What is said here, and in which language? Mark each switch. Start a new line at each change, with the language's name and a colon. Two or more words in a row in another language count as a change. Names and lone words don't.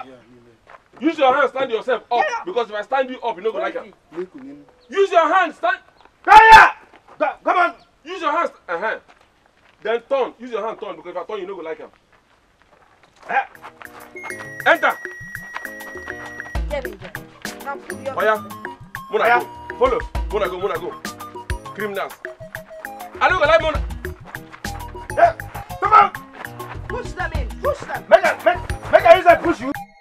English: Use your hand, stand yourself up. Because if I stand you up, you're not going to like it. Use your hand, stand. Come on. Use your hands. Then turn. Use your hand, turn. Because if I turn, you're not going to like him. Enter. Get in there. Now put your... Oya. Mona go. Follow. Mona go. Criminals. I don't like Mona. Come on. Push them in. Push them. Make her use that push you.